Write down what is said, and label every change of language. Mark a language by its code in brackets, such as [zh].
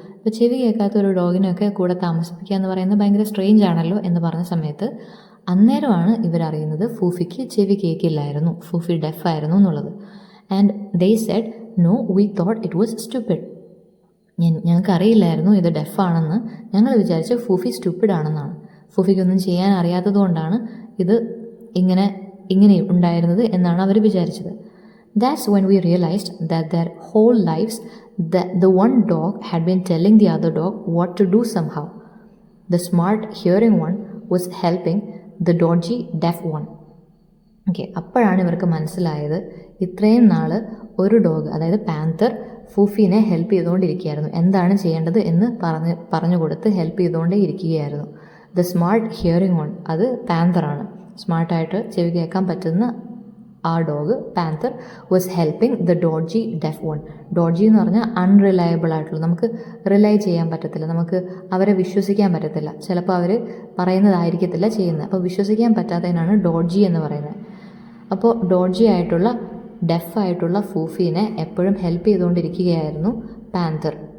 [ml] അപ്പോൾ ചെവി കേൾക്കാത്ത ഒരു ഡോഗിനൊക്കെ കൂടെ താമസിപ്പിക്കുക എന്ന് പറയുന്നത് ഭയങ്കര സ്ട്രേഞ്ച് ആണല്ലോ എന്ന് പറഞ്ഞ സമയത്ത് അന്നേരമാണ് ഇവരറിയുന്നത് ഫൂഫിക്ക് ചെവി കേൾക്കില്ലായിരുന്നു, ഫൂഫി ഡെഫായിരുന്നു എന്നുള്ളത്. [en] And they said no, we thought it was stupid. [ml] ഞങ്ങൾക്കറിയില്ലായിരുന്നു ഇത് ഡെഫാണെന്ന്, ഞങ്ങൾ വിചാരിച്ച് ഫൂഫി സ്റ്റുപ്പിഡാണെന്നാണ്, ഫൂഫിക്കൊന്നും ചെയ്യാൻ അറിയാത്തതുകൊണ്ടാണ് ഇത് ഇങ്ങനെ ഉണ്ടായിരുന്നത് എന്നാണ് അവർ വിചാരിച്ചത്. [en] That's when we realized that their whole lives the one dog had been telling the other dog what to do somehow. The smart hearing one was helping the dodgy deaf one. [ml] Okay, അപ്പോഴാണ് ഇവർക്ക് മനസ്സിലായത് ഇത്രയും നാൾ ഒരു dog, അതായത് പാന്തർ, ഫൂഫീനെ help ചെയ്തുകൊണ്ടിരിക്കുകയായിരുന്നു, എന്താണ് ചെയ്യേണ്ടത് എന്ന് പറഞ്ഞു കൊടുത്ത് ഹെൽപ്പ് ചെയ്തുകൊണ്ടേ ഇരിക്കുകയായിരുന്നു. [en] the smart hearing one, [ml] അത് പാന്തറാണ്, സ്മാർട്ടായിട്ട് ചെവി കേൾക്കാൻ പറ്റുന്ന [en] Our dog, Panther, was helping the dodgy deaf one. [ml] Dodgy എന്ന് പറഞ്ഞാൽ അൺറിലയബിൾ ആയിട്ടുള്ള, നമുക്ക് റിലൈ ചെയ്യാൻ പറ്റത്തില്ല, നമുക്ക് അവരെ വിശ്വസിക്കാൻ പറ്റത്തില്ല, ചിലപ്പോൾ അവർ പറയുന്നതായിരിക്കത്തില്ല ചെയ്യുന്നത്. അപ്പോൾ വിശ്വസിക്കാൻ പറ്റാത്തതിനാണ് ഡോഡ്ജി എന്ന് പറയുന്നത്. അപ്പോൾ ഡോഡ്ജി ആയിട്ടുള്ള ഡെഫായിട്ടുള്ള ഫൂഫീനെ എപ്പോഴും ഹെൽപ്പ് ചെയ്തുകൊണ്ടിരിക്കുകയായിരുന്നു പാന്തർ.